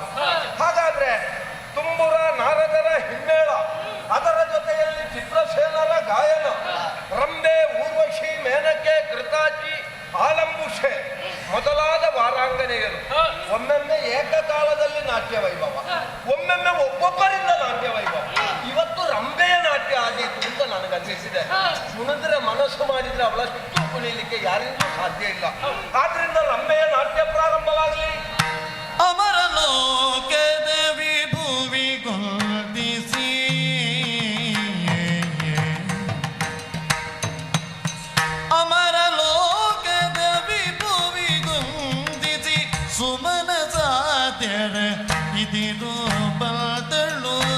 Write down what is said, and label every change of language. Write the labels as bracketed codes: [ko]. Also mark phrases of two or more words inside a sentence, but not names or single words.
[kn] ಹಾಗಾದ್ರೆ ತುಂಬುರ ನಾರದರ ಹಿಮ್ಮೇಳ, ಅದರ ಜೊತೆಯಲ್ಲಿ ಚಿತ್ರಸೇನರ ಗಾಯನ, ರಂಬೆ, ಊರ್ವಶಿ, ಮೇನಕೆ, ಕೃತಾಚಿ, ಆಲಂಬುಷೆ ಮೊದಲಾದ ವಾರಾಂಗನೆಯರು ಒಮ್ಮೆಮ್ಮೆ ಏಕಕಾಲದಲ್ಲಿ ನಾಟ್ಯ ವೈಭವ, ಒಮ್ಮೆಮ್ಮೆ ಒಬ್ಬೊಬ್ಬರಿಂದ ನಾಟ್ಯ ವೈಭವ. ಇವತ್ತು ರಂಬೆಯ ನಾಟ್ಯ ಆಗಿತ್ತು ಅಂತ ನನಗನ್ನಿಸಿದೆ. ಕುಣಿದ್ರೆ ಮನಸ್ಸು ಮಾಡಿದ್ರೆ ಅವಳ ಸುತ್ತು ಕುಣಿಲಿಕ್ಕೆ ಯಾರಿಂದಲೂ ಸಾಧ್ಯ ಇಲ್ಲ. ಆದ್ರಿಂದ ರಂಬೆಯ ನಾಟ್ಯ ಪ್ರಾರಂಭವಾಗಲಿ. ಅಮರಲೋಕದ ವಿಭುವಿ ಗೊಂದಿಸಿ ಅಮರಲೋಕದ ವಿಭುವಿ ಗೊಂದಿಸಿ ಸುಮನ ಸಾಧ್ಯರ ಇದಿರು ಬದಳು